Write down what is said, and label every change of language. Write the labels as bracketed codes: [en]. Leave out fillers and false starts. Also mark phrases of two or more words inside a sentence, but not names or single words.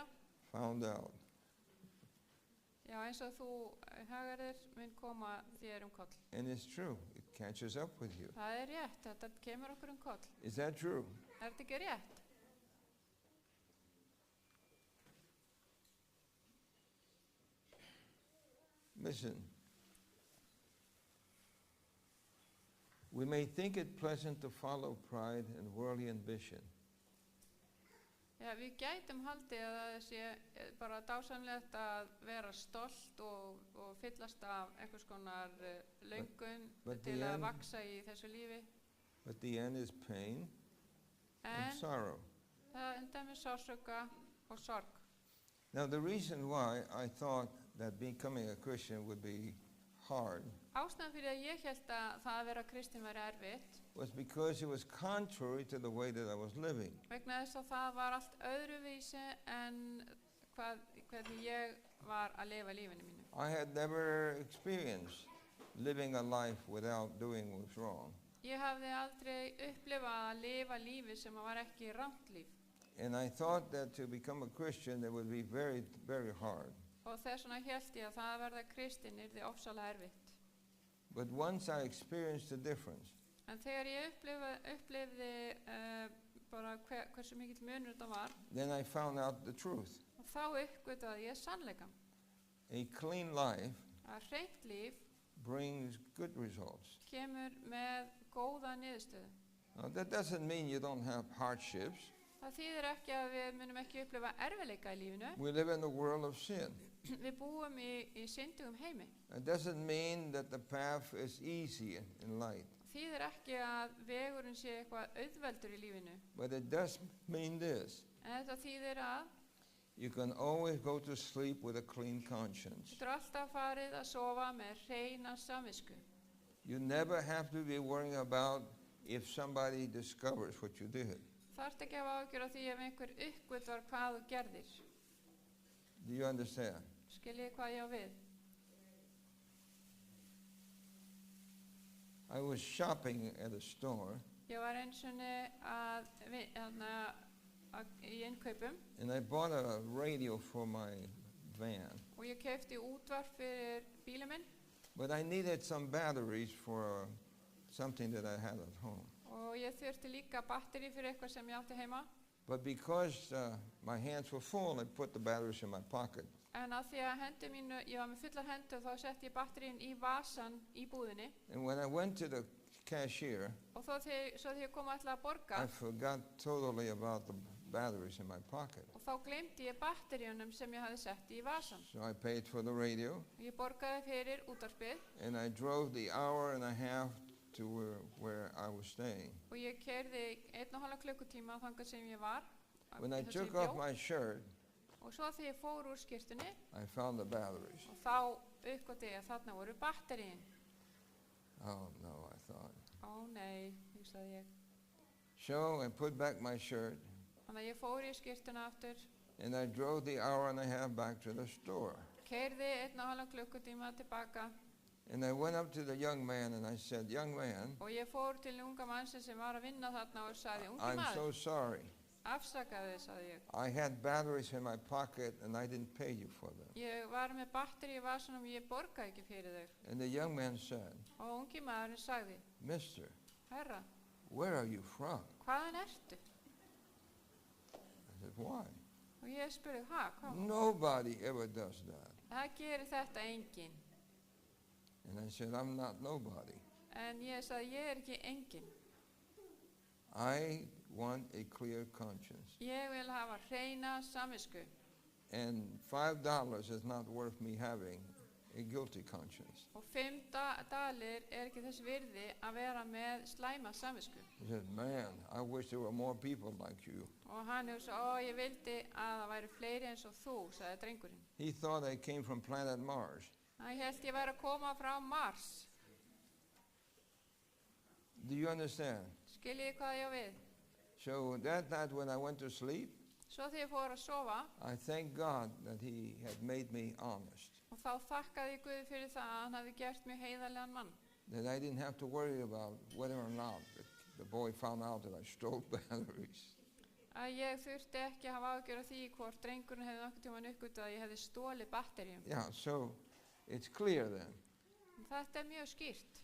[en] found out. [is] já eins og þú hagar þér mun koma þér koll. [en] And it's true. It catches up with you. [is] Það rétt, þetta kemur okkur koll. [en] Is that true? [is] Þetta ekki rétt? [en] Listen. We may think it pleasant to follow pride and worldly ambition. [is] Já, við gætum haldið að það sé bara dásamlegt að vera stolt og fyllast af einhvers konar löngun [en] but [is] til [en] the [is] að [en] end- [is] vaksa í þessu lífi. [en] But the end is pain and [is] En [en] sorrow. [is] það endar með sársauka og sorg. [en] Now the reason why I thought that becoming a Christian would be hard [is] Ástæðan fyrir að ég held að það að vera kristinn væri erfitt [en] was because it was contrary to the way that I was living. [is] vegna þess að það var allt öðruvísi en hvernig ég var að lifa lífinu mínu. [en] I had never experienced living a life without doing what was wrong. [is] Ég hafði aldrei upplifað að lifa lífi sem var ekki rangt líf [en] And I thought that to become a Christian it would be very, very hard. [is] og þess vegna held ég að það að verða kristinn yrði ofsalega erfitt. [en] But once I experienced the difference, [is] En þegar ég upplifði bara hversu mikill munur þetta var, [en] then I found out the truth. [is] og þá uppgötvaði ég sannleikann. [en] A clean life [is] Að hreint líf [en] brings good results. [is] kemur með góða niðurstöðu. [en] Now, that doesn't mean you don't have hardships. [is] Það þýðir ekki að við munum ekki upplifa erfiðleika í lífinu. [en] We live in a world of sin. [is] Við búum í syndugum heimi. [en] It doesn't mean that the path is easy in life, [is] Þýðir ekki að vegurinn sé eitthvað auðveldur í lífinu. [en] but it does mean this. [is] En þetta þýðir að [en] You can always go to sleep with a clean conscience. [is] þú alltaf farið að sofa með hreina samvisku. [en] You never have to be worrying about if somebody discovers what you did. [is] Þarft ekki að hafa áhyggjur af því ef einhver uppgötvar hvað þú gerðir. [en] Do you understand? [is] Skiljið hvað ég á við? [en] I was shopping at a store [is] Ég var eins og í innkaupum [en] and I bought a radio for my van. [is] og ég keypti útvarp fyrir bílinn minn [en] But I needed some batteries for something that I had at home. [is] og ég þurfti líka batteri fyrir eitthvað sem ég átti heima. [en] But because my hands were full, I put the batteries in my pocket. [is] En að því að hendur mínu, ég var með fullar hendur, þá setti ég batterín í vasan í búðinni. [en] And when I went to the cashier, [is] Og svo þegar ég kom að ætla að borga, [en] I forgot totally about the batteries in my pocket. [is] og þá gleymdi ég batteríunum sem ég hafði sett í vasan. [en] So I paid for the radio, [is] Ég borgaði fyrir útvarpið [en] and I drove the hour and a half to where I was staying. [is] og ég keyrði 1,5 klukkutíma þangað sem ég var. [en] When I [is] þar sem [en] took [is] ég [en] off [is] bjó. [en] my shirt, [is] Og svo þegar ég fór úr skyrtunni, [en] I found the batteries. [is] og þá uppgötti ég að þarna voru batteríin. [en] Oh no, I thought. [is] Ó nei, hugsaði ég. [en] So I put back my shirt, [is] Þannig að ég fór í skyrtuna aftur, [en] and I drove the hour and a half back to the store. [is] keyrði 1,5 klukkutíma tilbaka [en] And I went up to the young man and I said, young man, [is] og ég fór til unga mannsins sem var að vinna þarna og sagði, ungi [en] I'm so [is] maður, [en] sorry. [is] afsakaði, sagði ég. [en] I had batteries in my pocket and I didn't pay you for them. [is] Ég var með batteri í vasanum og ég borgaði ekki fyrir þau. [en] And the young man said, [is] Og ungi maðurinn sagði, [en] Mister, [is] herra, [en] where are you from? [is] hvaðan ertu? [en] I said, why? [is] Og ég spurði, hvað? [en] Nobody ever does that. [is] Það gerir þetta enginn. [en] And I said, I'm not nobody. [is] En ég sagði, ég er ekki enginn. [en] I want a clear conscience. [is] Ég vil hafa hreina samvisku. [en] And $5 is not worth me having a guilty conscience. [is] Og 5 dalir ekki þess virði að vera með slæma samvisku. [en] He said, man, I wish there were more people like you. [is] Og hann hefur svo, ég vildi að það væri fleiri eins og þú, sagði drengurinn. [en] He thought I came from planet Mars. [is] Ég held ég væri að koma frá Mars. [en] Do you understand? [is] Skiljið hvað ég á við? [en] So that night when I went to sleep, [is] Svo þegar ég fór að sofa, [en] I thank God that he had made me honest. [is] og þá þakkaði ég Guði fyrir það að hann hafi gert mjög heiðarlegan mann. [en] That I didn't have to worry about whether or not the boy found out that I stole batteries. [is] Að ég þurfti ekki að hafa ágjör af því hvort drengurinn hefði nokkuð tímann uppgötvað að ég hefði stólið batteríum. [en] Yeah, so it's clear then. [is] Þetta er mjög skýrt.